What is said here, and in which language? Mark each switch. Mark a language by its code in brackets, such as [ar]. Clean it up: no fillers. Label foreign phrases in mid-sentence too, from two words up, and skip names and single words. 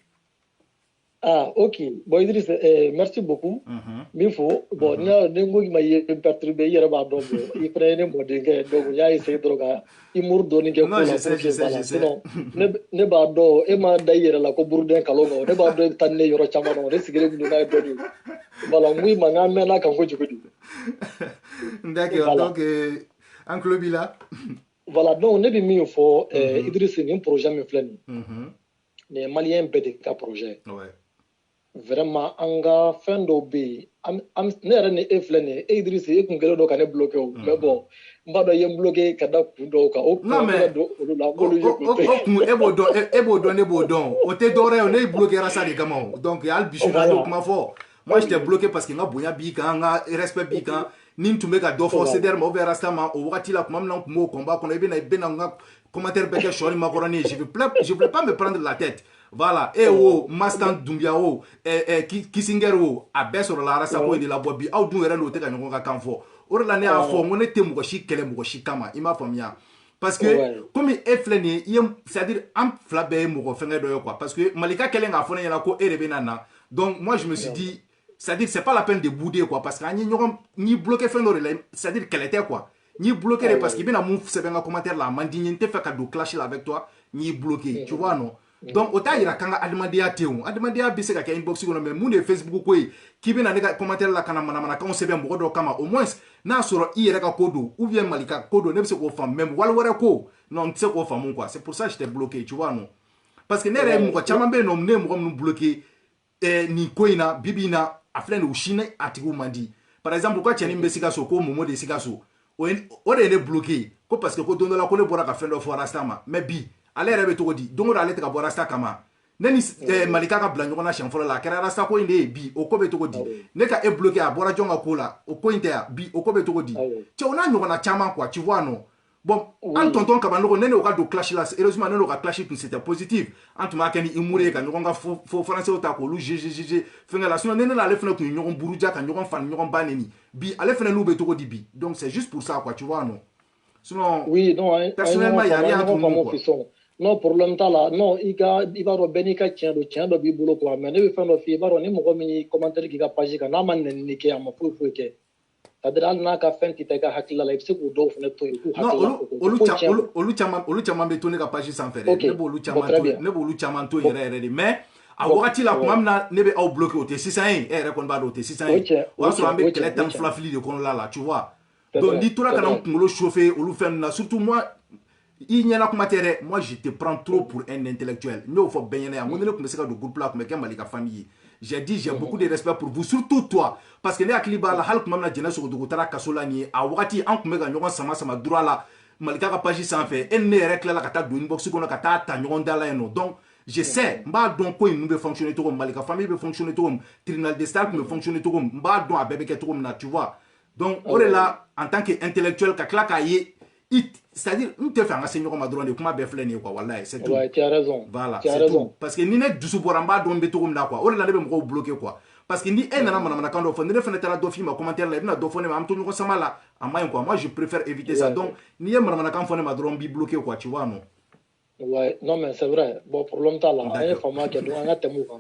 [fr] Ah, ok. Bon, Idriss, merci beaucoup. [bm] Min fo, bon, ni ko ma ye perturbé yɛrɛ b'a dɔn bon, i fɛnɛ ye ne mɔdenkɛ donc n y'a essayé dɔrɔn ka humour dɔɔni kɛ ko la. [fr] Non, je sais. [bm] Sinon, ne b'a dɔn e ma da i yɛrɛ la ko buruden kalon kan ne b'a dɔn e bɛ taa ni ne yɔrɔ caman na ne sigilen kun don n'a ye dɔɔni. Voilà, n ko i ma n k'an mɛnna kan kojugu de. [fr] D'accord, donc [bm] an tulo b'i la. Voilà, donc ne bɛ min fɔ Idriss nin projet min filɛ nin nin ye maliyɛn bɛɛ de ka projet. Vraiment an ka fɛn dɔw bɛ yen ne yɛrɛ ni e filɛ nin ye Idriss e kun kɛlen don ka ne bloqué o [fr] mais bon [bm] n b'a dɔn i ye n bloqué ka da kun dɔw kan o kun bɛ don olu la k'olu ye kun tɛ. O kun e b'o dɔn ne b'o dɔn o tɛ dɔwɛrɛ ye o ne ye bloqué sa de kama o donc hali bi su in na n y'o kuma fɔ [fr] moi je t'ai bloqué parce que [bm] n ka bonya b'i kan n ka respect b'i kan ni n tun bɛ ka dɔ fɔ CDR ma [fr] ou bien [bm] Rasta ma o wagati la tuma min na n tun b'o combat kɔnɔ i bɛna n ka commentaire bɛɛ kɛ sɔɔni makɔrɔni ye [fr] je voulais pas me prendre la tête. Voilà, [bm] Mastan Doumbia Kissinger a bɛɛ sɔrɔla Rasta ko de la bɔ bi aw dun yɛrɛ n'o tɛ ka ɲɔgɔn ka kan fɔ o de la ne y'a fɔ n ko ne tɛ mɔgɔ si kɛlɛ mɔgɔ si kama i m'a faamuya [fr] parce que comme [bm] e filɛ nin ye [fr] c'est-à-dire [bm] an fila bɛɛ ye mɔgɔ fɛngɛ dɔ ye [fr] quoi parce que [bm] Malika kɛlen k'a fɔ ne ɲɛna ko e de bɛ na na [fr] donc moi je me suis dit c'est-à-dire c'est pas la peine de bouder quoi parce que [bm] an ye ɲɔgɔn n'i bloqué fɛn dɔ de la [fr] c'est-à-dire [bm] kɛlɛ tɛ quoi n'i bloqué de [fr] parce que [bm] i bɛna mun sɛbɛn n ka commentaire la a man di n ye n tɛ fɛ ka don clash la [fr] avec toi [bm] n'i bloqué [fr] tu vois non. [bm] Donc o t'a yira k'an ka adamadenya tɛ yen o adamadenya bɛ se ka kɛ inbox kɔnɔ mais mun de ye Facebook ko ye k'i bɛna ne ka commentaire la ka na manamanakanw sɛbɛn mɔgɔ dɔ kama [fr] au moins [bm] n'a sɔrɔ i yɛrɛ ka ko don [fr] ou bien [bm] Malika ko don ne bɛ se k'o faamu mais wali wɛrɛ ko non n tɛ se k'o faamu [fr] quoi c'est pour ça que je t'ai bloqué tu vois non parce que [bm] ne yɛrɛ ye mɔgɔ caman bɛ yen nɔ ne ye mɔgɔ minnu bloqué nin ko in na bibi in na a filɛ nin u si ne a tigiw man di [fr] par exemple [bm] u ka cɛnin bɛ Sikaso ko Momo de Sikaso o de ye ne bloqué ko [fr] parce que [bm] ko don dɔ la ko ne bɔra ka fɛn dɔ fɔ Rasta ma mais bi ale yɛrɛ bɛ cogo di don o don ale tɛ ka bɔ Rasta kama ne ni Malika ka bila ɲɔgɔn na siɲɛ fɔlɔ la a kɛra Rasta ko in de ye bi o ko bɛ cogo di ne ka e bloqué a bɔra jɔn ka ko la o ko in tɛ yan bi o ko bɛ cogo di cɛ o n'a ɲɔgɔnna caman [fr] quoi tu vois non bon [bm] an tonton Kabanɔgɔ ne n'o ka don clash la heureusement ne n'o ka clash tun [fr] c'était positif [bm] an tun b'a kɛ ni humour ye ka ɲɔgɔn ka fo français ta k'olu juger fɛngɛ la sinon ne n'ale fana tun ye ɲɔgɔn buruja ka ɲɔgɔn fani ɲɔgɔn ba neni bi ale fana n'u bɛ cogo di bi [fr] donc c'est juste pour ça quoi tu vois non sinon oui non personnellement il y a rien entre nous quoi. [bm] Non problème t'a la non i b'a dɔn bɛɛ n'i ka tiɲɛ dɔ b'i bolo quoi mais ne bɛ fɛn dɔ f'i ye i b'a dɔn ni mɔgɔ min ye commentaire k'i ka page kan n'a ma nɛnini kɛ a ma foyi kɛ [fr] c'est-à-dire [bm] hali n'a ka fɛn tɛ taa i ka hakilila la i bɛ se k'o dɔw fana to yen k'u hakilila olu caman bɛ to ne ka page sanfɛ dɛ ne b'olu caman to yɛrɛ yɛrɛ de mais a wagati la tuma min na ne bɛ aw bloqué o tɛ sisan ye e yɛrɛ kɔni b'a dɔn o tɛ sisan ye o y'a sɔrɔ an bɛ kɛlɛ tan fila fili de kɔnɔna la [fr] tu vois donc [bm] n'i tora ka na n kunkolo chauffer olu fɛn ninnu na [fr] surtout moi [bm] i ɲɛna kuma tɛ dɛ [fr] moi je te prends trop pour un intellectuel [bm] n y'o fɔ bɛɛ ɲɛna yan n ko ni ne tun bɛ se ka don groupe la a tun bɛ kɛ Mali ka famille ye [fr] j'ai dit j'ai beaucoup de respect pour vous surtout toi parce que [bm] ne hakili b'a la hali tuma min na Jɛnɛ Sogodogo taara kaso la nin ye a wagati an tun bɛ ka ɲɔgɔn sama droit la Malika ka page sanfɛ e ni ne yɛrɛ tilala ka taa don inbox kɔnɔ ka taa ta ɲɔgɔn da la yen nɔ [fr] donc je sais [bm] n b'a dɔn ko in ninnu bɛ fonctionner cogo min Mali ka famille bɛ fonctionner cogo min [fr] tribunal de star [bm] tun bɛ fonctionner cogo min n b'a dɔn a bɛɛ bɛ kɛ cogo min na [fr] tu vois donc [bm] o de la [fr] en tant que intellectuel [bm] ka tila k'a ye [fr] c'est-à-dire [bm] n tɛ fɛ an ka se ɲɔgɔn ma dɔrɔn de kuma bɛɛ filɛ nin ye quoi wallahi [fr] c'est tout. Ouais, tu as raison. Voilà, c'est tout. [bm] Parce que ni ne dusu bɔra n b'a dɔn n bɛ cogo min na quoi o de la ne bɛ mɔgɔw bloqué quoi parce que ni e nana manamanakan dɔ fɔ ni ne fana taara dɔ f'i ma commentaire la i bɛna dɔ fɔ ne ma an bɛ to ɲɔgɔn sama la a maɲi quoi [fr] moi je préfère éviter ça donc [bm] n'i ye manamanakan fɔ ne ma dɔrɔn n b'i bloqué [fr] quoi tu vois non. Ouais, non mais c'est vrai. [bm] Bon problème t'a la. An ye faamuya kɛ donc an ka tɛmɛ o kan.